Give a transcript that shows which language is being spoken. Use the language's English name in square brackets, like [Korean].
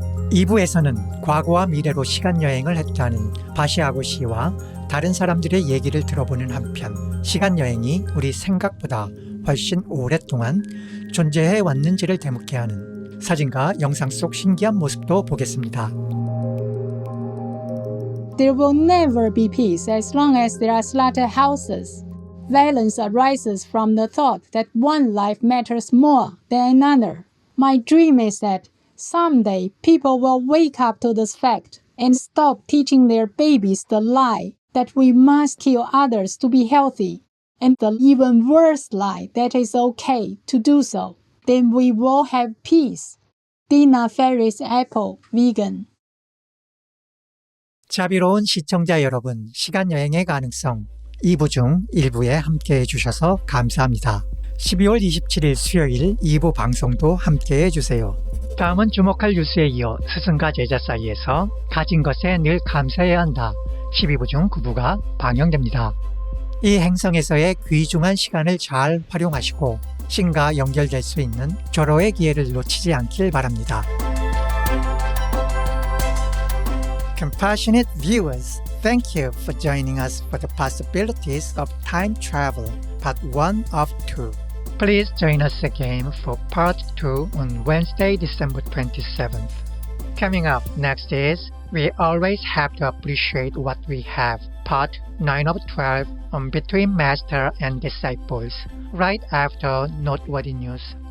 [Korean] 2부에서는 과거와 미래로 시간여행을 했다는 바시아고 씨와 다른 사람들의 얘기를 들어보는 한편 시간여행이 우리 생각보다 훨씬 오랫동안 존재해 왔는지를 되묻게 하는 사진과 영상 속 신기한 모습도 보겠습니다. [English] There will never be peace as long as there are slaughterhouses. Violence arises from the thought that one life matters more than another. My dream is that someday people will wake up to this fact and stop teaching their babies the lie that we must kill others to be healthy, and the even worse lie that it's okay to do so. Then we will have peace. Dina Ferris Apple, vegan. [Korean] 자비로운 시청자 여러분, 시간여행의 가능성 2부 중 1부에 함께해 주셔서 감사합니다. 12월 27일 수요일 2부 방송도 함께해 주세요. 다음은 주목할 뉴스에 이어 스승과 제자 사이에서 가진 것에 늘 감사해야 한다. 12부 중 9부가 방영됩니다. 이 행성에서의 귀중한 시간을 잘 활용하시고 신과 연결될 수 있는 절호의 기회를 놓치지 않길 바랍니다. [English] Compassionate viewers, thank you for joining us for the possibilities of time travel, part 1 of 2. Please join us again for part 2 on Wednesday, December 27th. Coming up next is We Always Have to Appreciate What We Have, part 9 of 12 on Between Master and Disciples, right after Noteworthy News.